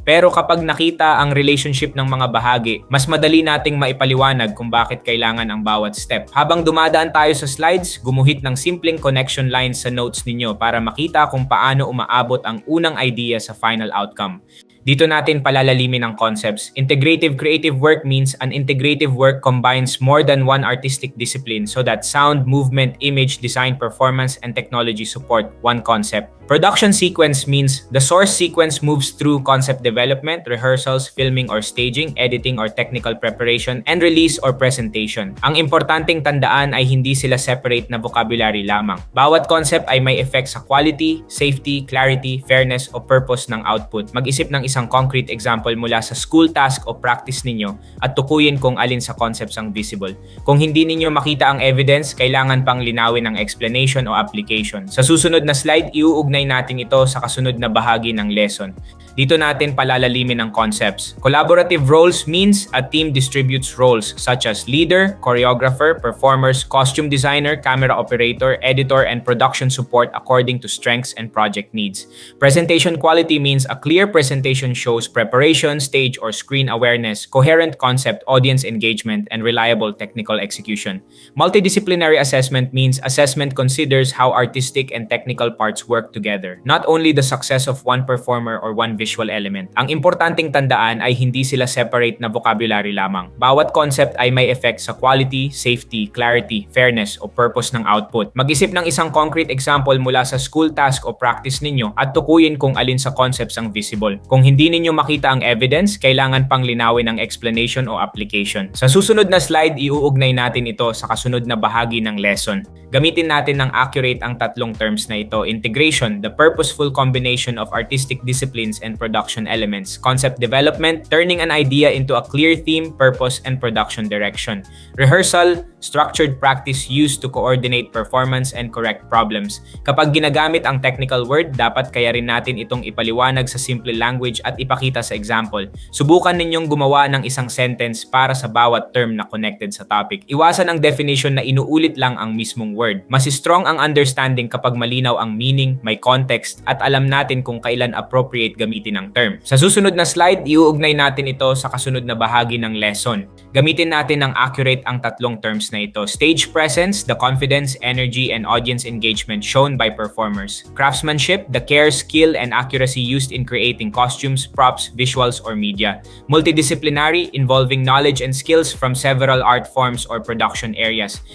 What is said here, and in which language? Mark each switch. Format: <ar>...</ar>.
<tl>Pero kapag nakita ang relationship ng mga bahagi, mas madali nating maipaliwanag kung bakit kailangan ang bawat step. Habang dumadaan tayo sa slides, gumuhit ng simpleng connection lines sa notes ninyo para makita kung paano umaabot ang unang idea sa final outcome. Dito natin palalalimin ang concepts.</tl> <en>Integrative creative work means an integrative work combines more than one artistic discipline so that sound, movement, image, design, performance, and technology support one concept. Production sequence means the source sequence moves through concept development, rehearsals, filming or staging, editing or technical preparation, and release or presentation.</en> <tl>Ang importanteng tandaan ay hindi sila separate na vocabulary lamang. Bawat concept ay may effect sa quality, safety, clarity, fairness o purpose ng output. Mag-isip ng isang concrete example mula sa school task o practice ninyo at tukuyin kung alin sa concepts ang visible. Kung hindi ninyo makita ang evidence, kailangan pang linawin ang explanation o application. Sa susunod na slide, iuugnay natin ito sa kasunod na bahagi ng lesson. Dito natin palalalimin ang concepts.</tl> <en>Collaborative roles means a team distributes roles such as leader, choreographer, performers, costume designer, camera operator, editor, and production support according to strengths and project needs. Presentation quality means a clear presentation shows preparation, stage or screen awareness, coherent concept, audience engagement, and reliable technical execution. Multidisciplinary assessment means assessment considers how artistic and technical parts work together, not only the success of one performer or one visual element.</en> <tl>Ang importanteng tandaan ay hindi sila separate na vocabulary lamang. Bawat concept ay may effect sa quality, safety, clarity, fairness o purpose ng output. Mag-isip ng isang concrete example mula sa school task o practice ninyo at tukuyin kung alin sa concepts ang visible. Kung hindi ninyo makita ang evidence, kailangan pang linawin ang explanation o application. Sa susunod na slide, iuugnay natin ito sa kasunod na bahagi ng lesson. Gamitin natin ng accurate ang tatlong terms na ito:</tl> <en>integration, the purposeful combination of artistic disciplines and production elements; concept development, turning an idea into a clear theme, purpose, and production direction; rehearsal, structured practice used to coordinate performance and correct problems.</en> <tl>Kapag ginagamit ang technical word, dapat kaya rin natin itong ipaliwanag sa simple language at ipakita sa example. Subukan ninyong gumawa ng isang sentence para sa bawat term na connected sa topic. Iwasan ang definition na inuulit lang ang mismong word. Mas strong ang understanding kapag malinaw ang meaning, may context, at alam natin kung kailan appropriate gamitin ang term. Sa susunod na slide, iuugnay natin ito sa kasunod na bahagi ng lesson. Gamitin natin ng accurate ang tatlong terms na ito:</tl> <en>stage presence, the confidence, energy, and audience engagement shown by performers; craftsmanship, the care, skill, and accuracy used in creating costumes, props, visuals, or media; multidisciplinary, involving knowledge and skills from several art forms or production areas.</en>